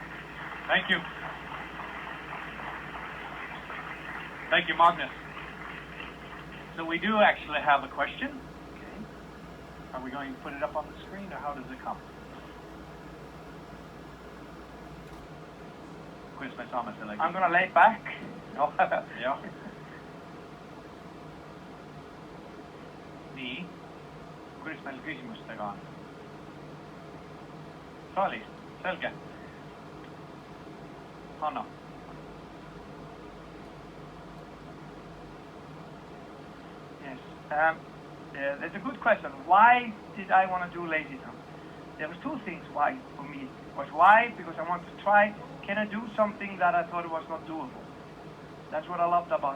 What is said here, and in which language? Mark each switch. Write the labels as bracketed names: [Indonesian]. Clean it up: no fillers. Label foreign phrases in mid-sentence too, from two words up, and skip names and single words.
[English] Thank you. Thank you, Magnus. So we do actually have a question. Okay. Are we going to put it up on the screen, or how does it come? I'm going to lay back. No. [Estonian] Ja. Nii. Kuidas meil küsimustega on? Saalis. Selge. Hanna. [English] Yes. There's a good question. Why did I want to do lazy time? There was two things why for me. Why? Because I wanted to try. Can I do something that I thought was not doable? That's what I loved about it.